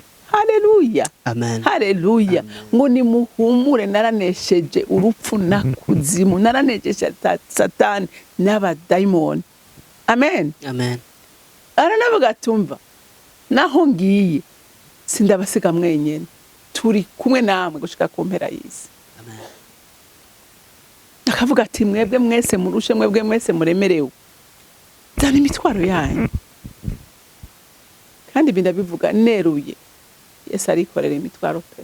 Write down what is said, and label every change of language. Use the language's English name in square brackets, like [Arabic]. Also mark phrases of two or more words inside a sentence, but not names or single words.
[Rundi] Haleluya. Amen. Haleluya. Ngo nimuhumure, naranesheje urupfu na kuzimu, naranesheje satani n'abadayimoni. Amen. Amen. Aranavuga tumva naho ngiye sindabasiga mwenyene, turi kumwe namwe gushika ku mpera y'isi. Amen. Akavuga ati mwebwe mwese murushe, mwebwe mwese muremerewe, zana imitwaro yanyu. Kandi bindabivuga neruye. Yesu arikorera imitwaro pe.